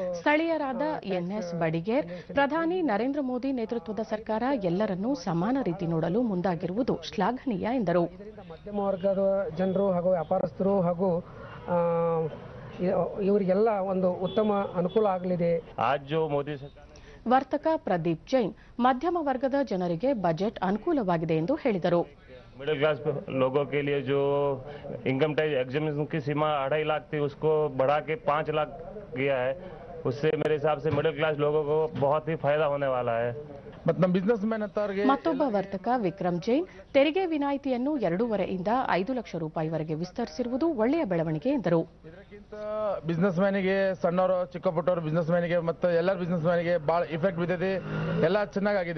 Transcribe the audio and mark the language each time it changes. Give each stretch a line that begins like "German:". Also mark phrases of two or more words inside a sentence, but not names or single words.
Kannada: ಸ್ಥಳೀಯರಾದ ಎನ್ಎಸ್ ಬಡಿಗೇರ್, ಪ್ರಧಾನಿ ನರೇಂದ್ರ ಮೋದಿ ನೇತೃತ್ವದ ಸರ್ಕಾರ ಎಲ್ಲರನ್ನೂ ಸಮಾನ ರೀತಿ ನೋಡಲು ಮುಂದಾಗಿರುವುದು ಶ್ಲಾಘನೀಯ ಎಂದರು. ಮಧ್ಯಮ ವರ್ಗದ ಜನರು ಹಾಗೂ ವ್ಯಾಪಾರಸ್ಥರು ಹಾಗೂ ಇವರಿಗೆಲ್ಲ ಒಂದು ಉತ್ತಮ ಅನುಕೂಲ ಆಗಲಿದೆ. ವರ್ತಕ ಪ್ರದೀಪ್ ಜೈನ್, ಮಧ್ಯಮ ವರ್ಗದ ಜನರಿಗೆ ಬಜೆಟ್ ಅನುಕೂಲವಾಗಿದೆ ಎಂದು ಹೇಳಿದರು.
English: middle class
Hindi: लोगों के लिए जो
English: income tax examination
Hindi: की सीमा 2.5 लाख थी, उसको बढ़ा के 5 लाख किया है. उससे मेरे हिसाब से
English: middle class
Hindi: लोगों को बहुत ही फायदा होने वाला है.
Kannada: ಮತ್ತೊಬ್ಬ ವರ್ತಕ ವಿಕ್ರಮ್ ಜೈನ್, ತೆರಿಗೆ ವಿನಾಯಿತಿಯನ್ನು 2.5 ರಿಂದ 5 ಲಕ್ಷ ರೂಪಾಯಿವರೆಗೆ ವಿಸ್ತರಿಸಿರುವುದು ಒಳ್ಳೆಯ ಬೆಳವಣಿಗೆ ಎಂದರು. ಇದಕ್ಕಿಂತ ಬಿಸಿನೆಸ್ ಮ್ಯಾನಿಗೆ, ಸಣ್ಣವರು ಚಿಕ್ಕಪುಟ್ಟವರು ಬಿಸಿನೆಸ್ ಮ್ಯಾನಿಗೆ ಮತ್ತು ಎಲ್ಲರ ಬಿಸಿನೆಸ್ ಮ್ಯಾನಿಗೆ ಬಹಳ ಇಫೆಕ್ಟ್ ಬಿದ್ದಿದೆ. ಎಲ್ಲ ಚೆನ್ನಾಗಿದೆ.